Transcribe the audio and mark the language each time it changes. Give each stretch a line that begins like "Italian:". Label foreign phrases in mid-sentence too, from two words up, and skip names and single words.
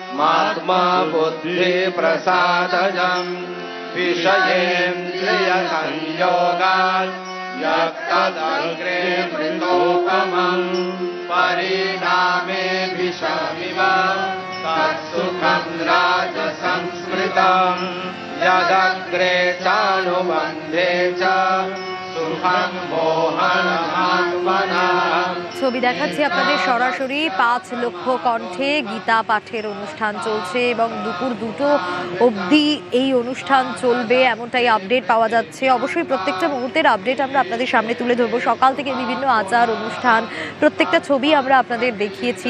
Sanskrit: आत्मबुद्धिप्रसादजम् विषयेन्द्रियसंयोगात् यत्तदग्रे मृतोपमम् परिणामे विषमिव तत्सुखं राजसंस्मृतम् यदग्रे चानुबन्धे च सुखं मोहनमात्मनः।
Bangla: ছবি দেখাচ্ছি আপনাদের সরাসরি 5 লক্ষ কণ্ঠে গীতা পাঠের অনুষ্ঠান চলছে এবং দুপুর 2টো অবধি এই অনুষ্ঠান চলবে এমনটাই আপডেট পাওয়া যাচ্ছে। অবশ্যই প্রত্যেকটা মুহূর্তের আপডেট আমরা আপনাদের সামনে তুলে ধরবো। সকাল থেকে বিভিন্ন আচার অনুষ্ঠান প্রত্যেকটা ছবি আমরা আপনাদের দেখিয়েছি।